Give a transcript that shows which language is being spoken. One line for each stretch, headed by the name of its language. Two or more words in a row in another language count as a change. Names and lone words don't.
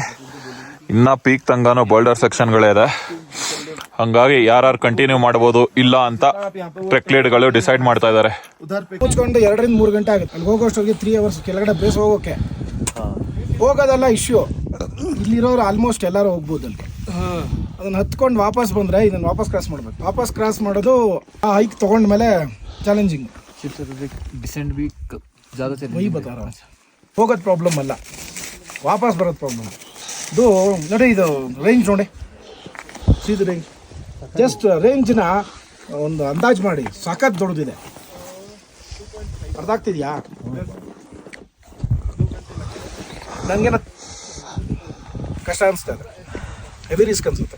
Kannada: ಇನ್ನೂ ಪೀಕ್ ತಂಗಾನು
English: boulder sectionಗಳೇ
Kannada: ಇದೆ. ಹಂಗಾಗಿ ಯಾರು ಕಂಟಿನ್ಯೂ ಮಾಡ್ಬೋದು ಇಲ್ಲ ಅಂತ
English: trek leadಗಳು
Kannada: ಡಿಸೈಡ್ ಮಾಡ್ತಾ ಇದ್ದಾರೆ. ಮುಚ್ಕೊಂಡು 2-3 ಗಂಟೆ ಆಗುತ್ತೆ. ಅಲ್ಲಿ ಹೋಗೋಷ್ಟೊತ್ತಿಗೆ 3 ಅವರ್ಸ್ ಕೆಳಗಡೆ ಬೇಸ್ ಹೋಗೋಕೆ. ಹೋಗೋದಲ್ಲ ಇಶ್ಯೂ. ಇಲ್ಲಿರೋರು ಆಲ್ಮೋಸ್ಟ್ ಎಲ್ಲರೂ ಹೋಗ್ಬೋದು ಅಲ್ಲಿ. ಅದನ್ನ ಹತ್ಕೊಂಡು ವಾಪಸ್ ಬಂದರೆ ಇದನ್ನು ವಾಪಸ್ ಕ್ರಾಸ್ ಮಾಡಬೇಕು. ವಾಪಸ್ ಕ್ರಾಸ್ ಮಾಡೋದು ಆ ಹೈಕ್ ತೊಗೊಂಡ್ಮೇಲೆ ಚಾಲೆಂಜಿಂಗ್.
Hindi: डिसेंट भी ज़्यादा चल वही बता रहा हूँ.
Kannada: ಹೋಗೋದು ಪ್ರಾಬ್ಲಮ್ ಅಲ್ಲ, ವಾಪಸ್ ಬರೋದು ಪ್ರಾಬ್ಲಮ್. ಇದು ನೋಡಿ, ಇದು ರೇಂಜ್ ನೋಡಿ, ಸೀದ ರೇಂಜ್.
English: just rangeನ
Kannada: ಒಂದು ಅಂದಾಜು ಮಾಡಿ, ಸಖತ್ ದೊಡ್ಡದಿದೆ. ಅರ್ಥ ಆಗ್ತಿದೆಯಾ? ನನಗೇನ ಕಷ್ಟ ಅನಿಸ್ತಾ ಇದೆ.
English: heavy risk
Kannada: ಅನ್ಸುತ್ತೆ.